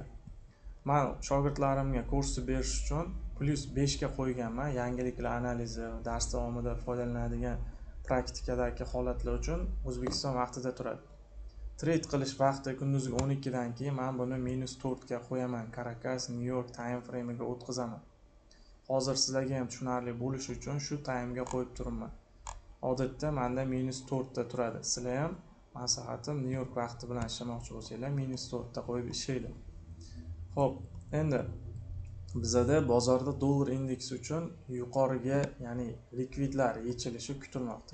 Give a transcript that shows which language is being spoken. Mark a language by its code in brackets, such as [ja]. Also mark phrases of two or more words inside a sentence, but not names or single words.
[uz] Men shogirdlarimga kursni berish uchun +5 ga qo'yganman. Yangiliklar analizi, dars davomida foydalanadigan praktikadagi holatlar uchun O'zbekiston vaqtida turadi. Trade qilish vaqti kunduzgi 12 dan keyin men buni -4 ga qo'yaman. Caracas, New York [en] time frame [uz] ga o'tkazaman. Hozir sizlarga ham tushunarli bo'lishi uchun shu taymga qo'yib turibman. Odatda menda -4 da turadi. Sizlar ham maslahatim New York vaqti bilan ishlamoqchi bo'lsanglar -4 da qo'yib ishlaylik. Xo'p, endi bizda bozorda dollar indeksi uchun yuqoriga, ya'ni likvidlar yechilishi kutilmoqda.